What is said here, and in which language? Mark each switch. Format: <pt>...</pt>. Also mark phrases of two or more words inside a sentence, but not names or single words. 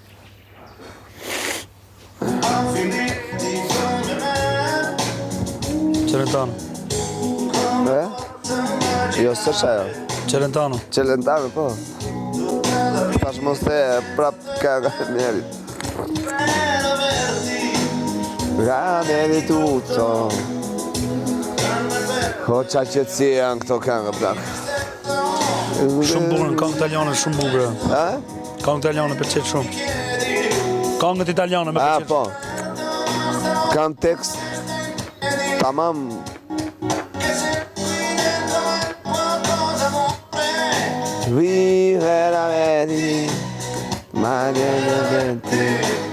<sq>Celentano. Jo, s'është ajo. Celentano. Celentano, po. Tash mos the prap kënga e Mjerit.</sq> <it>Grande di tutto.</it> <sq>O qa qëtësi janë këto këngë, plak. Shumë bukur, këngë italiane shumë bukur. Ha? Këngë italiane pëlqej shumë. Këngët italiane më A, pëlqejnë. po. Kanë tekst tamam.</sq> <it>Vivere a vedi, ma</it>